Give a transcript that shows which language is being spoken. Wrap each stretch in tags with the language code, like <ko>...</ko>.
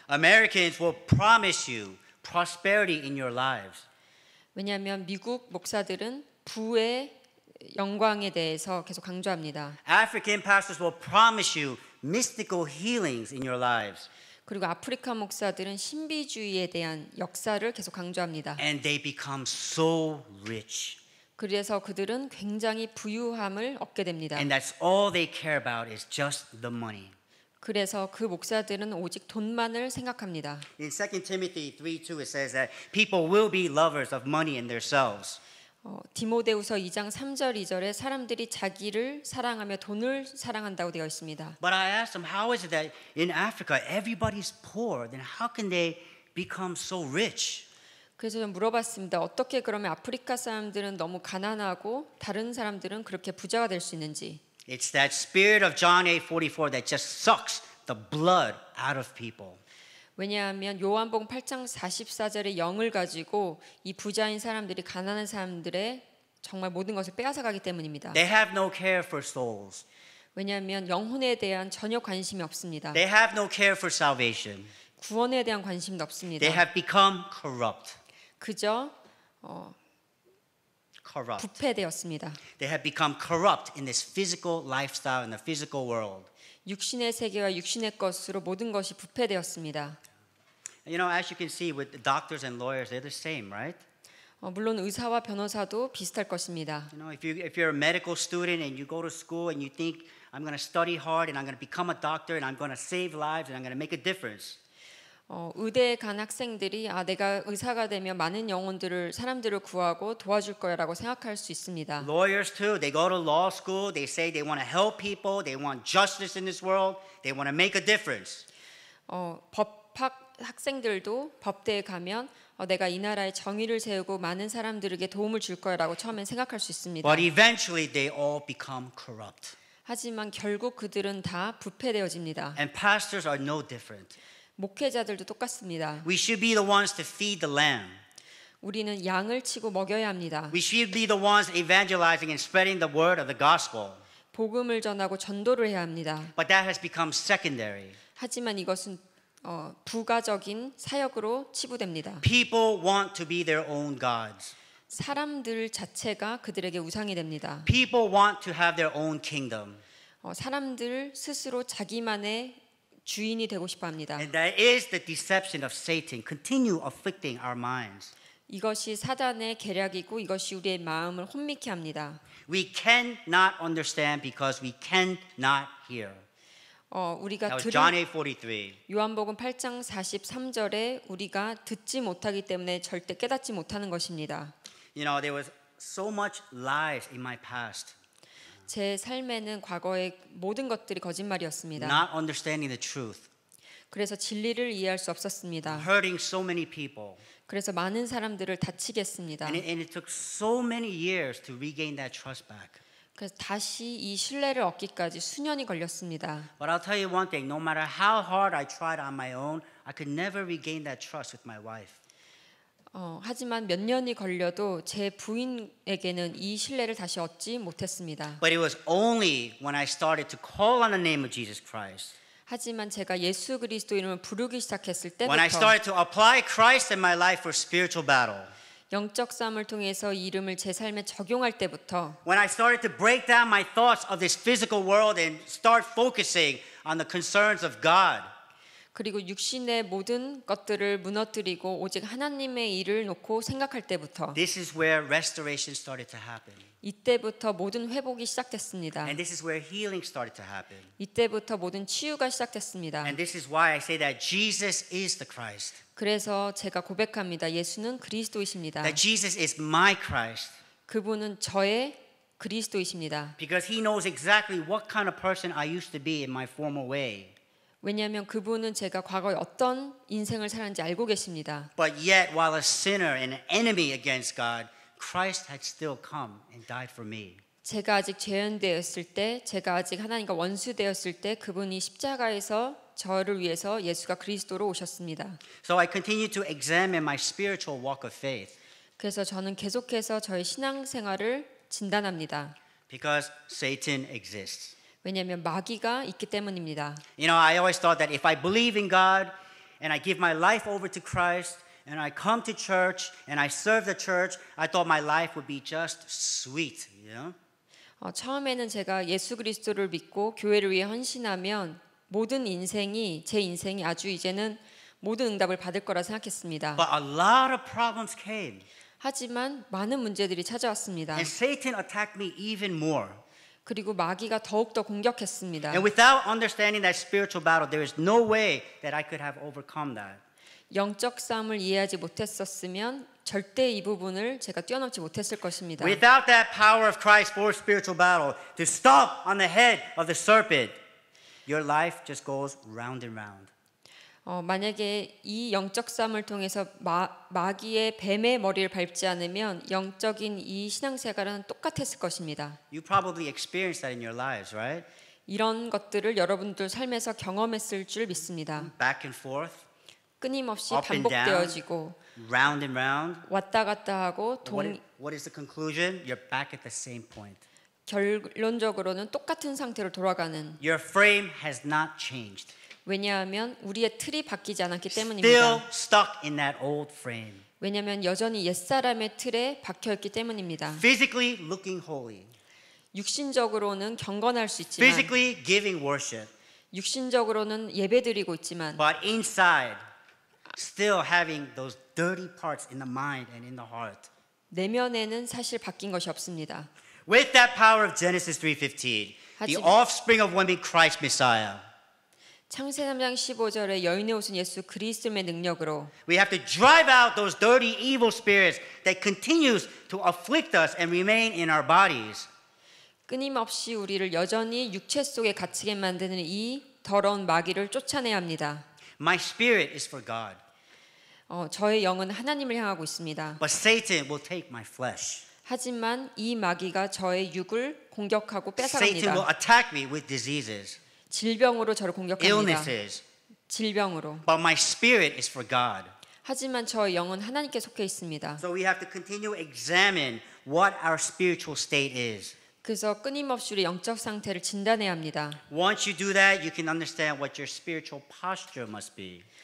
<en>Americans will promise you prosperity in your lives.</en> <ko>왜냐하면 미국 목사들은 부의 영광에 대해서 계속 강조합니다.</ko> <en>African pastors will promise you mystical healings in your lives.</en> <ko>그리고 아프리카 목사들은 신비주의에 대한 역사를 계속 강조합니다.</ko> <en>And they become so rich.</en> <ko>그래서 그들은 굉장히 부유함을 얻게 됩니다.</ko> <en>And that's all they care about is just the money.</en> <ko>그래서 그 목사들은 오직 돈만을 생각합니다.</ko> <en>In 2 Timothy 3:2 it says that people will be lovers of money and themselves.</en> <ko>디모데후서 2장 3절 2절에 사람들이 자기를 사랑하며 돈을 사랑한다고 되어 있습니다.</ko> <en>But I asked them, how is it that in Africa everybody's poor? Then how can they become so rich?</en> <ko>그래서 좀 물어봤습니다. 어떻게 그러면 아프리카 사람들은 너무 가난하고 다른 사람들은 그렇게 부자가 될 수 있는지.</ko> <en>It's that spirit of John 8:44 that just sucks the blood out of people.</en> <ko>왜냐하면 요한복음 8장 44절의 영을 가지고 이 부자인 사람들이 가난한 사람들의 정말 모든 것을 빼앗아가기 때문입니다.</ko> <en>They have no care for souls.</en> <ko>왜냐하면 영혼에 대한 전혀 관심이 없습니다.</ko> <en>They have no care for salvation.</en> <ko>구원에 대한 관심도 없습니다.</ko> <en>They have become corrupt.</en> <ko>그저</ko> <en>Corrupt.</en> <ko>부패되었습니다.</ko> <en>They have become corrupt in this physical lifestyle in the physical world.</en> <ko>육신의 세계와 육신의 것으로 모든 것이 부패되었습니다.</ko> <en>You know, as you can see with the doctors and lawyers, they're the same, right?</en> <ko>물론 의사와 변호사도 비슷할 것입니다.</ko> <en>You know, if you're a medical student and you go to school and you think I'm going to study hard and I'm going to become a doctor and I'm going to save lives and I'm going to make a difference.</en> <ko>의대에 간 학생들이 내가 의사가 되면 많은 영혼들을 사람들을 구하고 도와줄 거야라고 생각할 수 있습니다.</ko> <en>Lawyers too, they go to law school, they say they want to help people, they want justice in this world, they want to make a difference.</en> <ko>법학 학생들도 법대에 가면 내가 이 나라에 정의를 세우고 많은 사람들에게 도움을 줄 거야라고 처음엔 생각할 수 있습니다.</ko> <en>But eventually they all become corrupt.</en> <ko>하지만 결국 그들은 다 부패되어집니다.</ko> <en>And pastors are no different.</en> <ko>목회자들도 똑같습니다.</ko> <en>We should be the ones to feed the lamb.</en> <ko>우리는 양을 치고 먹여야 합니다.</ko> <en>We should be the ones evangelizing and spreading the word of the gospel.</en> <ko>복음을 전하고 전도를 해야 합니다.</ko> <en>But that has become secondary.</en> <ko>하지만 이것은 부가적인 사역으로 치부됩니다.</ko> <en>People want to be their own gods.</en> <ko>사람들 자체가 그들에게 우상이 됩니다.</ko> <en>People want to have their own kingdom.</en> <ko>사람들 스스로 자기만의 주인이 되고 싶어 합니다.</ko> <en>And that is the deception of Satan. Continue afflicting our minds.</en> <ko>이것이 사단의 계략이고 이것이 우리의 마음을 혼미케 합니다.</ko> <en>We cannot understand because we cannot hear.</en> <ko>우리가</ko> <en>That was John 8:43.</en> <ko>요한복음 8장 43절에 우리가 듣지 못하기 때문에 절대 깨닫지 못하는 것입니다.</ko> <en>You know, there was so much lies in my past.</en> <ko>제 삶에는 과거의 모든 것들이 거짓말이었습니다.</ko> <en>Not understanding the truth.</en> <ko>그래서 진리를 이해할 수 없었습니다.</ko> <en>Hurting so many people.</en> <ko>그래서 많은 사람들을 다치게 했습니다.</ko> <en>And it took so many years to regain that trust back.</en> <ko>그래서 다시 이 신뢰를 얻기까지 수년이 걸렸습니다.</ko> <en>But I'll tell you one thing, no matter how hard I tried on my own, I could never regain that trust with my wife.</en> <ko>하지만 몇 년이 걸려도 제 부인에게는 이 신뢰를 다시 얻지 못했습니다.</ko> <en>But it was only when I started to call on the name of Jesus Christ.</en> <ko>하지만 제가 예수 그리스도 이름을 부르기 시작했을</ko> <en>When I</en> <ko>때부터</ko> <en>started to apply Christ in my life for spiritual battle.</en> <ko>영적 싸움을 통해서 이 이름을 제 삶에 적용할 때부터</ko> <en>When I started to break down my thoughts of this physical world and start focusing on the concerns of God.</en> <ko>그리고 육신의 모든 것들을 무너뜨리고 오직 하나님의 일을 놓고 생각할 때부터</ko> <en>This is where restoration started to happen.</en> <ko>이때부터 모든 회복이 시작됐습니다.</ko> <en>And this is where healing started to happen.</en> <ko>이때부터 모든 치유가 시작됐습니다.</ko> <en>And this is why I say that Jesus is the Christ.</en> <ko>그래서 제가 고백합니다. 예수는 그리스도이십니다.</ko> <en>That Jesus is my Christ.</en> <ko>그분은 저의 그리스도이십니다.</ko> <en>Because he knows exactly what kind of person I used to be in my former way.</en> <ko>왜냐하면 그분은 제가 과거에 어떤 인생을 살았는지 알고 계십니다.</ko> <en>But yet, while a sinner and an enemy against God, Christ had still come and died for me.</en> <ko>제가 아직 죄인되었을 때, 제가 아직 하나님과 원수되었을 때 그분이 십자가에서 저를 위해서 예수가 그리스도로 오셨습니다.</ko> <en>So I continue to examine my spiritual walk of faith.</en> <ko>그래서 저는 계속해서 저의 신앙생활을 진단합니다.</ko> <en>Because Satan exists.</en> <ko>왜냐하면 마귀가 있기 때문입니다.</ko> <en>You know, I always thought that if I believe in God and I give my life over to Christ and I come to church and I serve the church, I thought my life would be just sweet, you know?</en> <ko>처음에는 제가 예수 그리스도를 믿고 교회를 위해 헌신하면 제 인생이 아주 이제는 모든 응답을 받을 거라 생각했습니다.</ko> <en>But a lot of problems came.</en> <ko>하지만 많은 문제들이 찾아왔습니다.</ko> <en>And Satan attacked me even more.</en> <ko>그리고 마귀가 더욱더 공격했습니다.</ko> <en>And without understanding that spiritual battle, there is no way that I could have overcome that.</en> <ko>영적 싸움을 이해하지 못했었으면 절대 이 부분을 제가 뛰어넘지 못했을 것입니다.</ko> <en>Without that power of Christ for spiritual battle to stop on the head of the serpent, your life just goes round and round.</en> <ko>만약에 이 영적 싸움을 통해서 마귀의 뱀의 머리를 밟지 않으면 영적인 이 신앙생활은 똑같았을 것입니다.</ko> <en>You probably experienced that in your lives, right?</en> <ko>이런 것들을 여러분들 삶에서 경험했을 줄 믿습니다.</ko> <en>Back and forth,</en> <ko>끊임없이</ko> <en>up and down,</en> <ko>반복되어지고</ko> <en>round and round.</en> <ko>왔다 갔다 하고</ko> <en>What is the conclusion? You're back at the same point.</en> <ko>결론적으로는 똑같은 상태로 돌아가는.</ko> <en>Your frame has not changed.</en> <ko>왜냐하면 우리의 틀이 바뀌지 않았기</ko> <en>Still</en> <ko>때문입니다.</ko> <en>stuck in that old frame.</en> <ko>왜냐하면 여전히 옛사람의 틀에 박혀있기 때문입니다.</ko> <en>Physically looking holy.</en> <ko>육신적으로는 경건할 수 있지만</ko> <en>Physically giving worship.</en> <ko>육신적으로는 예배드리고 있지만</ko> <en>But inside, still having those dirty parts in the mind and in the heart.</en> <ko>내면에는 사실 바뀐 것이 없습니다.</ko> <en>With that power of Genesis 3:15, the offspring of woman, Christ Messiah,</en> <ko>창세 3장 15절에 여인의 옷은 예수 그리스도의 능력으로</ko> <en>we have to drive out those dirty, evil spirits that continues to afflict us and remain in our bodies.</en> <ko>끊임없이 우리를 여전히 육체 속에 갇히게 만드는 이 더러운 마귀를 쫓아내야 합니다.</ko> <en>My spirit is for God,</en> <ko>저의 영은 하나님을 향하고 있습니다.</ko> <en>but Satan will take my flesh.</en> <ko>하지만 이 마귀가 저의 육을 공격하고</ko> <en>Satan will</en> <ko>뺏어갑니다.</ko> <en>attack me with diseases,</en> <ko>질병으로 저를 공격합니다.</ko> <en>illnesses,</en> <ko>질병으로.</ko> <en>but my spirit is for God.</en> <ko>하지만 저의 영은 하나님께 속해 있습니다.</ko> <en>So we have to continue to examine what our spiritual state is.</en> <ko>그래서 끊임없이 우리 영적 상태를 진단해야 합니다.</ko> <en>Once you do that, you can understand what your spiritual posture must be.</en>